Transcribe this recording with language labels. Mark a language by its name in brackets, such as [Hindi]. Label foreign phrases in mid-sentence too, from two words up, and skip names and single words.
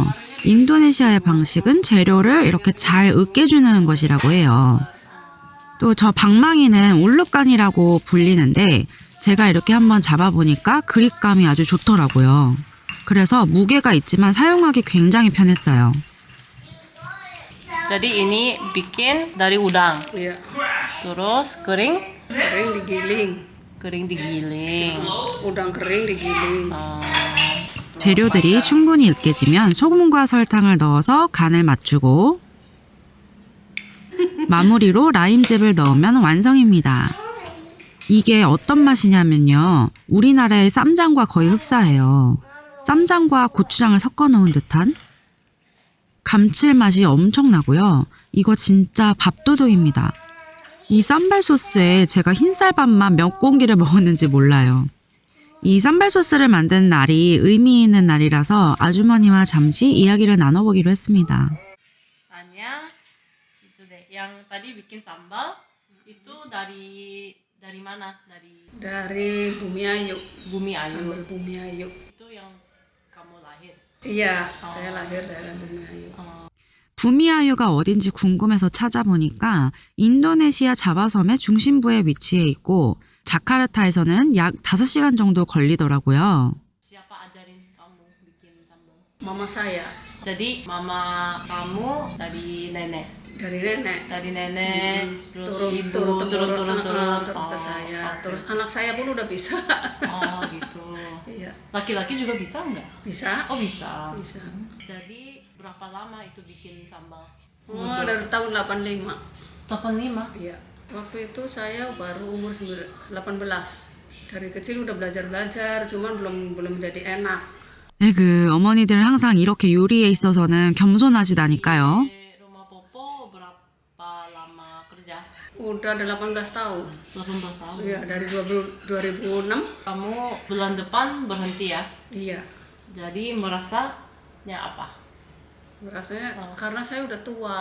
[Korean] 인도네시아의 방식은 재료를 이렇게 잘 으깨주는 것이라고 해요. 또 저 방망이는 울루깐이라고 불리는데 제가 이렇게 한번 잡아보니까 그립감이 아주 좋더라고요. 그래서 무게가 있지만 사용하기 굉장히 편했어요. [Indonesian] Jadi ini bikin dari udang. Iya, Terus kering kering digiling. udang kering digiling. Digiling. [Korean] 재료들이 충분히 으깨지면 소금과 설탕을 넣어서 간을 맞추고 마무리로 라임즙을 넣으면 완성입니다. 이게 어떤 맛이냐면요. 우리나라의 쌈장과 거의 흡사해요. 쌈장과 고추장을 섞어 놓은 듯한 감칠맛이 엄청나고요. 이거 진짜 밥도둑입니다. 이 쌈발 소스에 제가 흰쌀밥만 몇 공기를 먹었는지 몰라요. 이 쌈발 소스를 만든 날이 의미 있는 날이라서 아주머니와 잠시 이야기를 나눠보기로 했습니다. [Indonesian] Tanya itu deh. Yang tadi bikin sambal itu dari mana? Dari Bumi Ayu. Bumi Ayu. Sambal Bumi Ayu. Itu yang kamu lahir. Iya, saya lahir dari Bumi Ayu. [Korean] 부미아유가 어딘지 궁금해서 찾아보니까 인도네시아 자바섬의 중심부에 위치해 있고 자카르타에서는 약 5시간 정도 걸리더라고요. [Indonesian] Siapa ajarin kamu bikin sambal? Mama saya, Jadi mama kamu dari nenek. dari nenek. Dari nenek, terus ibu, turun turun. terus ke saya. Terus anak saya pun udah bisa. Oh gitu. Iya, Laki-laki juga bisa nggak? bisa. Oh bisa. Bisa. Jadi berapa lama itu bikin sambal? Oh, dari tahun 85. 85. Iya. Waktu itu saya baru umur 18. Dari kecil udah belajar, cuman belum jadi enak. [Korean] 에그, 어머니들은 항상 이렇게 요리에 있어서는 겸손하시다니까요. [Indonesian] Di rumah Popo berapa lama kerja? Udah 18 tahun. 18 tahun. Iya, dari 2006. Kamu bulan depan berhenti ya? Iya. Jadi merasanya apa? Rasanya karena saya udah tua.